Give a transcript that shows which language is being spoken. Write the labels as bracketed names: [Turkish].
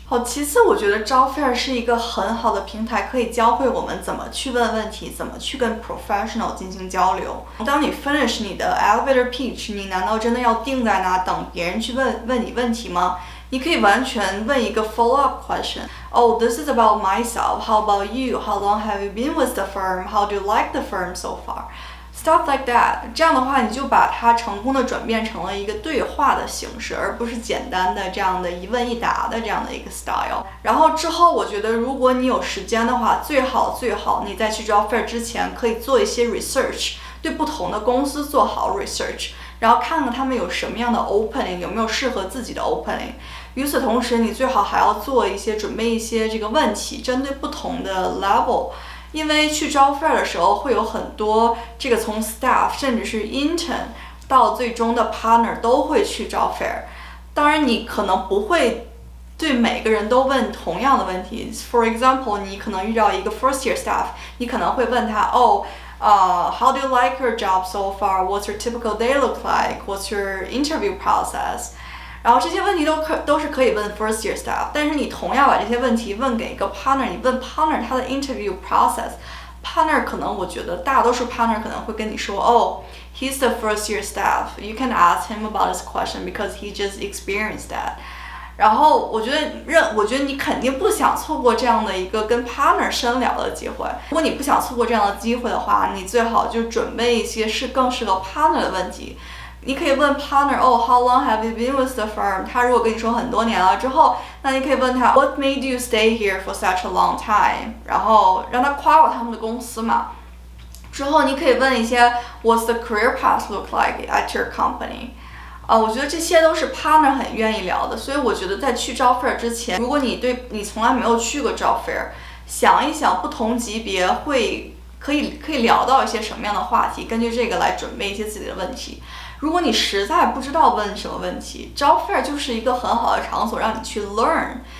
[Chinese] 好，其次我觉得 job fair 是一个很好的平台，可以教会我们怎么去问问题，怎么去跟 professional 进行交流。当你 finish 你的 elevator pitch， 你难道真的要定在那等别人去问你问题吗？你可以完全问一个 follow-up question. [English] Oh, this is about myself. How about you? How long have you been with the firm? How do you like the firm so far? Stuff like that. [Chinese] 这样的话，你就把它成功的转变成了一个对话的形式，而不是简单的这样的一问一答的这样的一个 style。然后之后，我觉得如果你有时间的话，最好你在去 job fair 之前可以做一些 research， 对不同的公司做好 research， 然后看看他们有什么样的 opening， 有没有适合自己的 opening。与此同时，你最好还要准备一些这个问题，针对不同的 level。因为去 job fair 的时候会有很多这个从 staff 甚至是 intern 到最终的 partner 都会去 job fair。当然你可能不会对每个人都问同样的问题。 [English] For example， [Chinese] 你可能遇到一个 first year staff， 你可能会问他 [English] how do you like your job so far? What's your typical day look like? What's your interview process? [Chinese] 然后这些问题都是可以问 first year staff， 但是你同样把这些问题问给一个 partner， 你问 partner 他的 interview process，partner 可能我觉得大多数 partner 可能会跟你说 [English] he's the first year staff, you can ask him about this question because he just experienced that。 [Chinese] 然后我觉得你肯定不想错过这样的一个跟 partner 深聊的机会。如果你不想错过这样的机会的话，你最好就准备一些更适合 partner 的问题。你可以问 partner [English] how long have you been with the firm？ [Chinese] 他如果跟你说很多年了之后，那你可以问他 [English] What made you stay here for such a long time？ [Chinese] 然后让他夸他们的公司嘛。之后你可以问一些 [English] What's the career path look like at your company？ [Chinese] 我觉得这些都是 partner 很愿意聊的。所以我觉得在去 job fair 之前，如果你从来没有去过 job fair， 想一想不同级别可以聊到一些什么样的话题，根据这个来准备一些自己的问题。如果你实在不知道问什么问题， job fair 就是一个很好的场所让你去 learn。